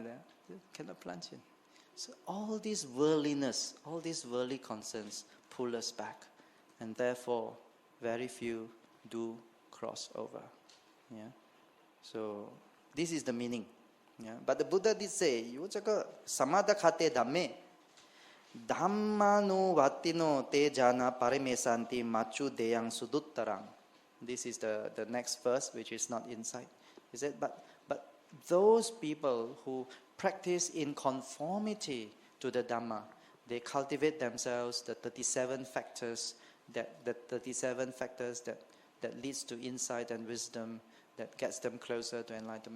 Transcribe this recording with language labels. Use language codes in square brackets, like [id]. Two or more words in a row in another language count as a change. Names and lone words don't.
[en] Cannot plunge in. So all this worldliness, all these worldly concerns pull us back. And therefore, very few do cross over. Yeah. So this is the meaning. Yeah. But the Buddha did say, [pi] samadhakate dhamme, dhammanu vatino te jana parimesanti machu deyang suduttarang. [en] This is the next verse, which is not inside. He said, but those people who practice in conformity to the Dhamma, they cultivate themselves the 37 factors that leads to insight and wisdom, that gets them closer to enlightenment.